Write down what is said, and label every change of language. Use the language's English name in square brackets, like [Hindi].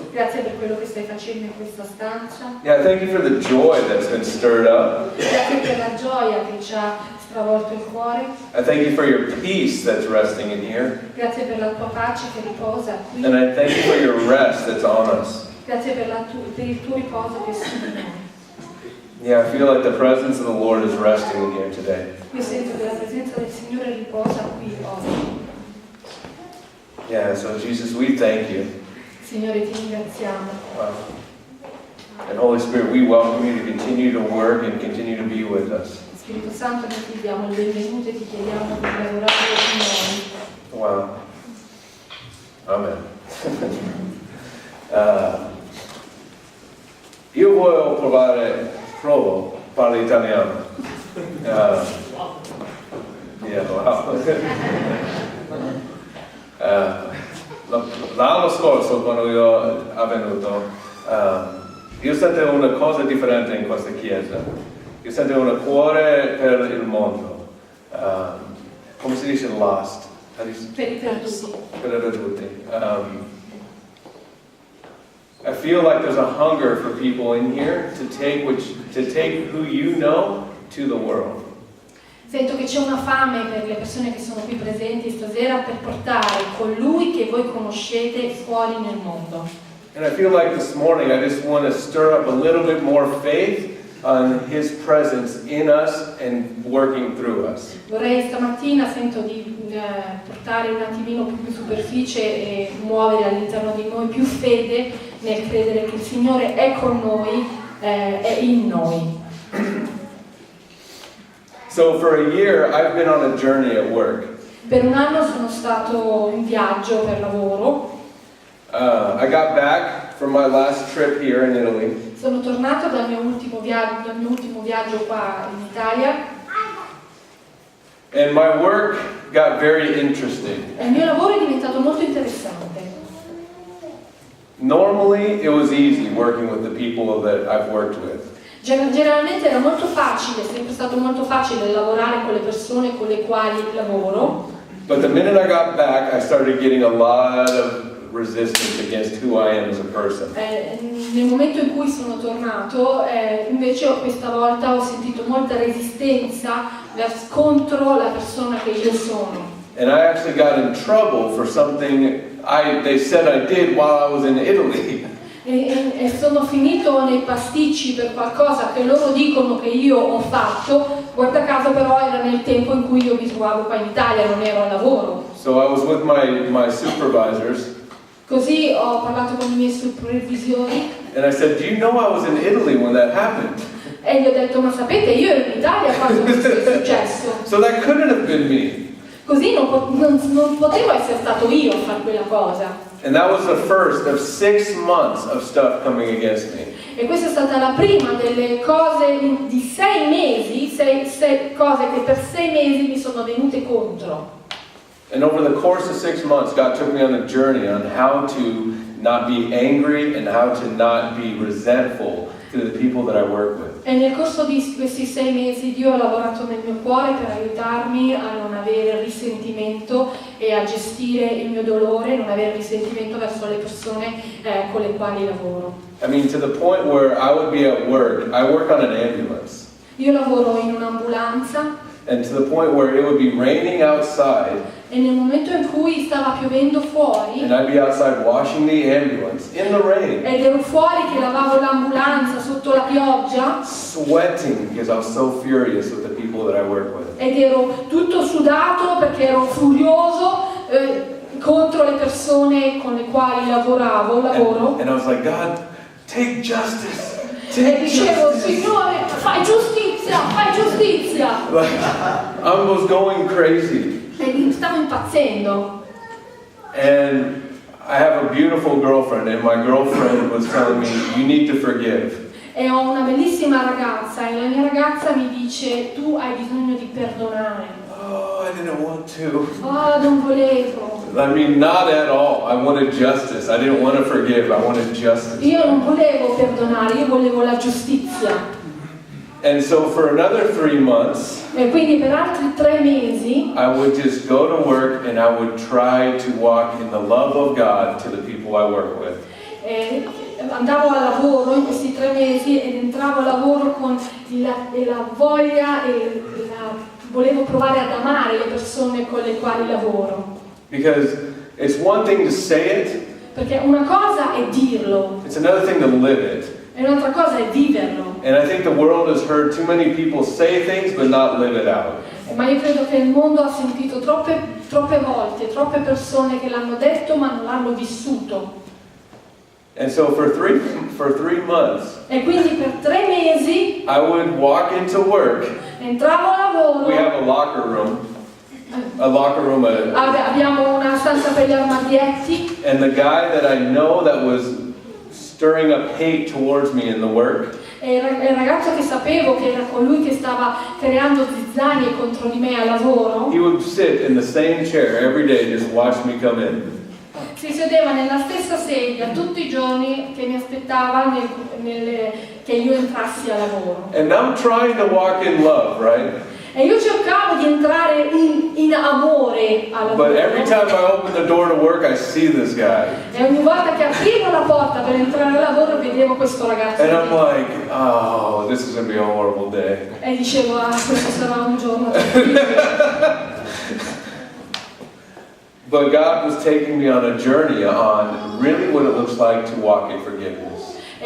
[Italian] Grazie per quello che stai facendo in questa stanza. [English] Yeah, thank you for the joy that's been stirred up. [Italian] Grazie per la gioia che ci ha stravolto il cuore. [English] I thank you for your peace that's resting in here. [Italian] Grazie per la tua pace che riposa qui. [English] And I thank you for your rest that's on us. [Italian] Grazie per il tuo riposo che è su di noi. [English] Yeah, I feel like the presence of the Lord is resting in here today. [Italian] Io sento che la presenza del Signore riposa qui oggi. [English] Yeah, so Jesus, we thank you. [Italian] Signore, ti ringraziamo. [English] Wow. And Holy Spirit, we welcome you to continue to work and continue to be with us. [Italian] Spirito Santo, noi ti diamo il benvenuto e ti chiediamo di lavorare con noi. [English] Wow. Amen. [Italian] Io voglio provo parlo italiano. [English] Yeah, wow. [Italian] L'anno scorso, quando io sono venuto, io sentivo una cosa differente in questa chiesa. Io sentivo un cuore per il mondo. Come si dice lost? Per i perduti. Per i perduti. [English] I feel like there's a hunger for people in here to take who you know to the world. [Italian] Sento che c'è una fame per le persone che sono qui presenti stasera per portare colui che voi conoscete fuori nel mondo. [English] And I feel like this morning I just want to stir up a little bit more faith on His presence in us and working through us. [Italian] Vorrei stamattina sento di portare un attimino più in superficie e muovere all'interno di noi più fede nel credere che il Signore è con noi, è in noi. [English] So for a year I've been on a journey at work. [Italian] Per un anno sono stato in viaggio per lavoro. [English] I got back from my last trip here in Italy. [Italian] Sono tornato dal mio ultimo viaggio qua in Italia. [English] And my work got very interesting. [Italian] E il mio lavoro è diventato molto interessante. [English] Normally it was easy working with the people that I've worked with. [Italian] Generalmente era molto facile, è sempre stato molto facile lavorare con le persone con le quali lavoro. [English] But the minute I got back, I started getting a lot of resistance against who I am as a person. [Italian] Nel momento in cui sono tornato, invece questa volta ho sentito molta resistenza contro la persona che io sono. [English] And I actually got in trouble for something they said I did while I was in Italy. [Italian] E sono finito nei pasticci per qualcosa che loro dicono che io ho fatto, guarda caso però era nel tempo in cui io mi trovavo qua in Italia, non ero al lavoro. [English] So I was with my supervisors. [Italian] Così ho parlato con i miei supervisori. [English] And I said, do you know I was in Italy when that happened? [Italian] E gli ho detto, ma sapete, io ero in Italia quando questo è successo. [English] So that couldn't have been me. [Italian] Così non potevo essere stato io a fare quella cosa. [English] And that was the first of 6 months of stuff coming against me. [Italian] E questa è stata la prima delle cose di 6 mesi, sei cose che per 6 mesi mi sono venute contro. [English] And over the course of 6 months, God took me on a journey on how to not be angry and how to not be resentful to the people that I work with. [Italian] E nel corso di questi 6 mesi Dio ha lavorato nel mio cuore per aiutarmi a non avere risentimento e a gestire il mio dolore, non avere risentimento verso le persone con le quali lavoro. [English] I mean, to the point where I would be at work, I work on an ambulance. [Italian] Io lavoro in un'ambulanza. [English] And to the point where it would be raining outside. [Italian] E nel momento in cui stava piovendo fuori, [English] and I'd be outside washing the ambulance in the rain. [Italian] Ed ero fuori che lavavo l'ambulanza sotto la pioggia. [English] Sweating because I was so furious with the people that I work with. [Italian] Ed ero tutto sudato perché ero furioso contro le persone con le quali lavoro. [English] And I was like, God, take justice. [Italian] E dicevo, Signore, fai giustizia, fai giustizia. [English] I was going crazy. [Italian] E stavo impazzendo. [English] And I have a beautiful girlfriend, and my girlfriend was telling me, you need to forgive. [Italian] E ho una bellissima ragazza, e la mia ragazza mi dice, tu hai bisogno di perdonare. [English] Oh, I didn't want to. [Italian] Oh, non volevo. [English] I mean, not at all. I wanted justice. I didn't want to forgive. I wanted justice. [Italian] Io non volevo perdonare, io volevo la giustizia. [English] And so for another 3 months, [Italian] E quindi per altri 3 mesi [English] I would just go to work and I would try to walk in the love of God to the people I work with. [Italian] andavo al lavoro in questi 3 mesi ed entravo al lavoro con la voglia volevo provare ad amare le persone con le quali lavoro. [English] Because it's one thing to say it, [Italian] Perché una cosa è dirlo, [English] it's another thing to live it. [Italian] e un'altra cosa è viverlo. [English] And I think the world has heard too many people say things but not live it out. [Italian] Ma io credo che il mondo ha sentito troppe volte, troppe persone che l'hanno detto ma non l'hanno vissuto. [English] And so for three months, [Italian] E quindi per 3 mesi [English] I would walk into work. [Italian] entravo al lavoro. [English] We have a locker room. [Italian] Abbiamo una stanza per gli armadietti. [English] And the guy that I know that was stirring up hate towards me in the work, [Italian] E il ragazzo che sapevo che era colui che stava creando zizzanie contro di me al lavoro, [English] he would sit in the same chair every day, just watch me come in. [Italian] si sedeva nella stessa sedia tutti i giorni che mi aspettava che io entrassi al lavoro. [English] And I'm trying to walk in love, right? [Italian] E io cercavo di entrare in amore al lavoro. [English] But every time I open the door to work, I see this guy. [Italian] E ogni volta che aprivo la porta per entrare al lavoro vedevo questo ragazzo. [English] And I'm like, oh, this is going to be a horrible day. [Italian] E dicevo, questo sarà un giorno terribile. [English] But God was taking me on a journey on really what it looks like to walk in forgiveness.